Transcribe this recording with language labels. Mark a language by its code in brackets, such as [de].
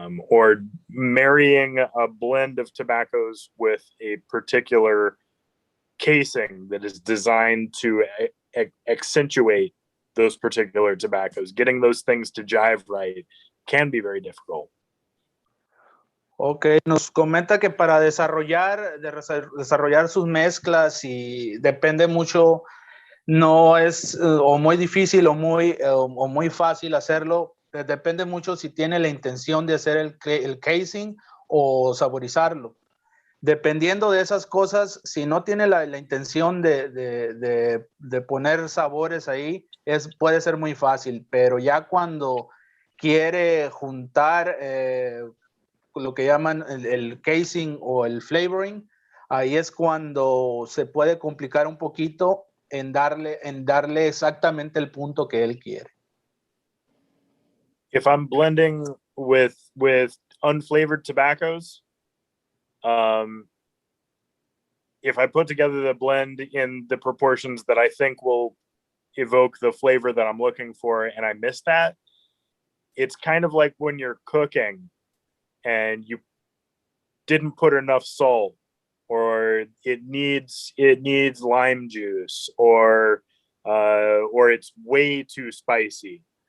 [en] Or marrying a blend of tobaccos with a particular casing that is designed to accentuate those particular tobaccos. Getting those things to jive right can be very difficult. [es] Ok, nos comenta que para desarrollar sus mezclas, y depende mucho, no es o muy difícil o muy fácil hacerlo, depende mucho si tiene la intención de hacer el casing o saborizarlo. Dependiendo de esas cosas, si no tiene la intención de poner sabores ahí, puede ser muy fácil, pero ya cuando quiere juntar lo que llaman el casing o el flavoring, ahí es cuando se puede complicar un poquito en darle exactamente el punto que él quiere. [en] If I'm blending with unflavored tobaccos, if I put together the blend in the proportions that I think will evoke the flavor that I'm looking for and I miss that, it's kind of like when you're cooking and you didn't put enough salt, or it needs lime juice, or it's way too spicy.